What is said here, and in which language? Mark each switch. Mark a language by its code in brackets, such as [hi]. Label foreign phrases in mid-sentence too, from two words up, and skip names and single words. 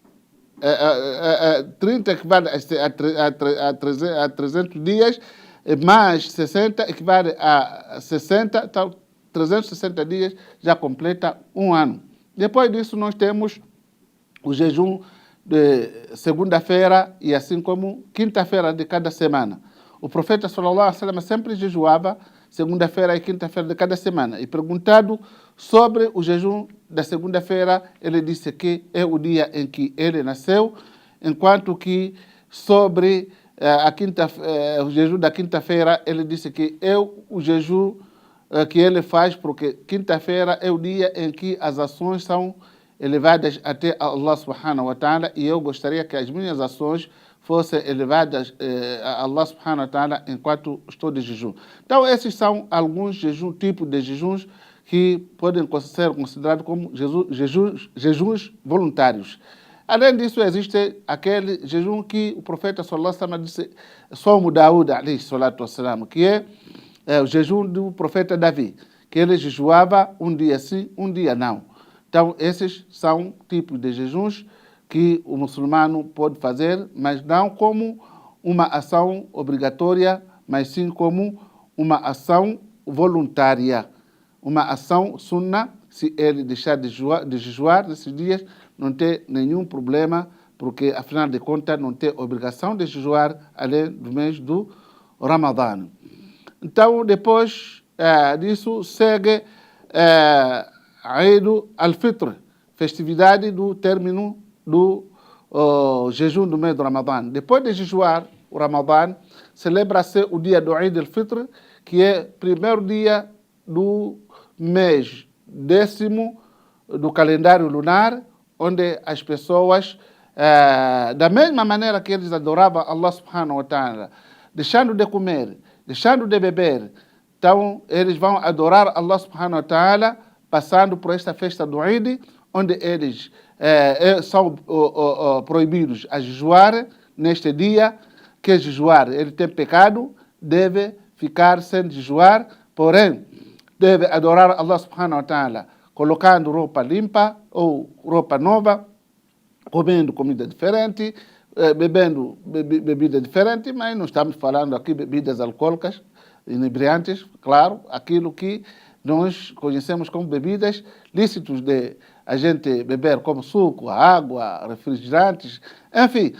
[pt] 30 equivale a 300 dias, mais 60 equivale a 60, então 360 dias já completa um ano. Depois disso nós temos o jejum de segunda-feira e assim como quinta-feira de cada semana. O profeta [ar] صلى الله عليه وسلم [pt] sempre jejuava segunda-feira e quinta-feira de cada semana. E perguntado sobre o jejum da segunda-feira, ele disse que é o dia em que ele nasceu, enquanto que sobre o jejum da quinta-feira, ele disse que é o jejum que ele faz, porque quinta-feira é o dia em que as ações são elevadas até [ar] الله سبحانه وتعالى, [pt] e eu gostaria que as minhas ações fossem elevadas a [ar] الله سبحانه وتعالى [pt] enquanto estou de jejum. Então, esses são alguns tipos de jejuns que podem ser considerados como jejuns voluntários. Além disso, existe aquele jejum que o profeta [ar] صلى الله عليه وسلم [pt] disse, [ar] صوم داود عليه الصلاة والسلام, [pt] que é o jejum do profeta Davi, que ele jejuava um dia sim, um dia não. Então, esses são tipos de jejuns que o muçulmano pode fazer, mas não como uma ação obrigatória, mas sim como uma ação voluntária. Uma ação sunna, se ele deixar de jejuar nesses dias, não tem nenhum problema, porque, afinal de contas, não tem obrigação de jejuar além do mês do Ramadã. Então, depois disso, segue Eid al-Fitr, festividade do término do jejum do mês do Ramadã. Depois de jejuar o Ramadã, celebra-se o dia do Eid al-Fitr, que é o primeiro dia do mês 10º do calendário lunar, onde as pessoas, da mesma maneira que eles adoravam [ar] الله سبحانه وتعالى, [pt] deixando de comer, deixando de beber, então eles vão adorar [ar] الله سبحانه وتعالى, [pt] passando por esta festa do Eid, onde eles são proibidos a jejuar neste dia, que jejuar, ele tem pecado, deve ficar sem jejuar, porém, deve adorar [ar] الله سبحانه وتعالى, [pt] colocando roupa limpa ou roupa nova, comendo comida diferente, bebendo bebida diferente, mas não estamos falando aqui bebidas alcoólicas, inebriantes, claro, aquilo que nós conhecemos como bebidas lícitos de a gente beber, como suco, água, refrigerantes, enfim.